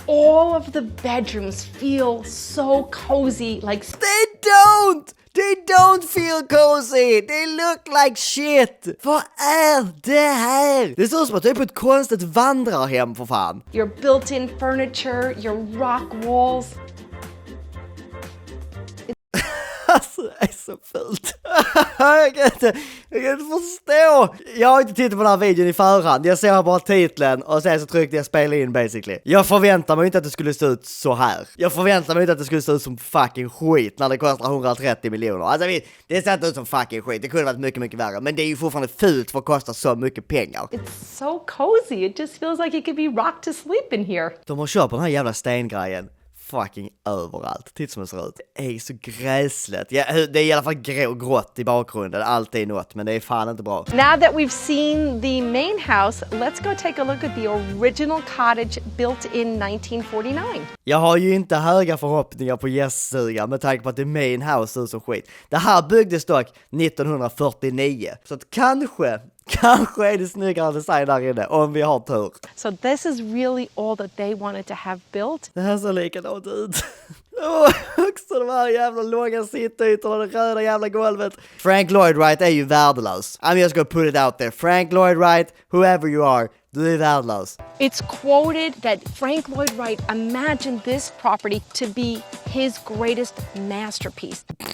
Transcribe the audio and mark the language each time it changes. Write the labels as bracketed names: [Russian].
[English] All of the bedrooms feel so cozy, like They don't feel cozy. They look like shit. [Swedish] Vad är det här? Det ser ut som att det är på ett konstigt vandrarhem för fan. [English] your built-in furniture, your rock walls. [Swedish] Alltså, det är så fult. jag kan inte förstå. Jag har inte tittat på den här videon i förhand. Jag ser bara titeln och sen så tryckte jag spela in basically. Jag förväntar mig inte att det skulle se ut så här. Jag förväntar mig inte att det skulle se ut som fucking skit när det kostar 130 miljoner. Alltså det ser inte ut som fucking skit. Det kunde varit mycket, mycket värre. Men det är ju fortfarande fult för att kosta så mycket pengar. [English] It's so cozy. It just feels like it could be rocked to sleep in here. [Swedish] De har köpt den här jävla stengrejen fucking överallt. Titta som det ser ut. Det är så gräsligt. Ja, det är i alla fall grått i bakgrunden. Allt är något, men det är fan inte bra. [English] Now that we've seen the main house, let's go take a look at the original cottage built in 1949. [Swedish] Jag har ju inte höga förhoppningar på gäststugan med tanke på att det [English] main house [Swedish] ser ut som skit. Det här byggdes dock 1949. Så att kanske är det snyggare design där inne, om vi har tur. [English] So this is really all that they wanted to have built. [Swedish] Det här ser likadant ut. Också de här jävla långa sittytorna, det röda jävla golvet. Frank Lloyd Wright är ju värdelös. [English] I'm just gonna put it out there. [Swedish] Frank Lloyd Wright, [English] whoever you are, [Swedish] du är värdelös. [English] It's quoted that Frank Lloyd Wright imagined this property to be his greatest masterpiece.